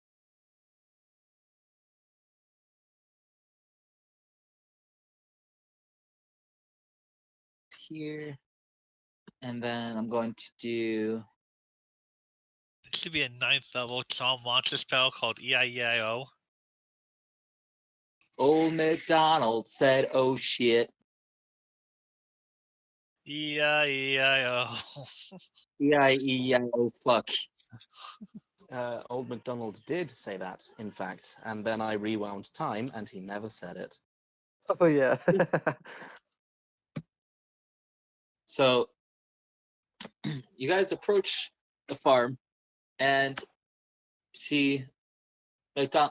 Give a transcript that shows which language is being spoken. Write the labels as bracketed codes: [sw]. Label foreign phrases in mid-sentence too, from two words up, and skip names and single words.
[en] Here. And then I'm going to do... This should be a 9th level Psalm monster spell called E-I-E-I-O. Old McDonald said, oh shit. E-I-E-I-O. E-I-E-I-O fuck. Old MacDonald did say that, in fact, and then I rewound time, and he never said it. Oh yeah. So you guys approach the farm and see McDonald.